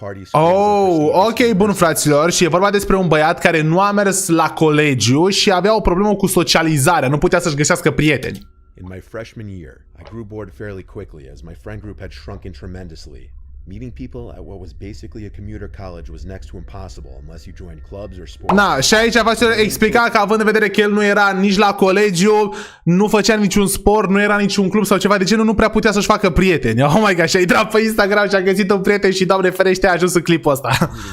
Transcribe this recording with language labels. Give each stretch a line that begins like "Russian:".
Romanian: Oh, ok, bun, fraților, și e vorba despre un băiat care nu a mers la colegiu și avea o problemă cu socializarea, nu putea să-și găsească prieteni.
English: In my freshman year, I grew bored fairly quickly as my friend group had shrunken tremendously. Meeting people at what was basically a commuter college was next to impossible unless you joined clubs or sports.
Romanian: Și aici fraților explica că având în vedere că el nu era nici la colegiu, nu făcea niciun sport, nu era niciun club sau ceva de genul, nu prea putea să-și facă prieteni.
English: Oh my god,
Romanian: și a intrat pe Instagram și a găsit un prieten și, Doamne ferește, a ajuns în clipul ăsta.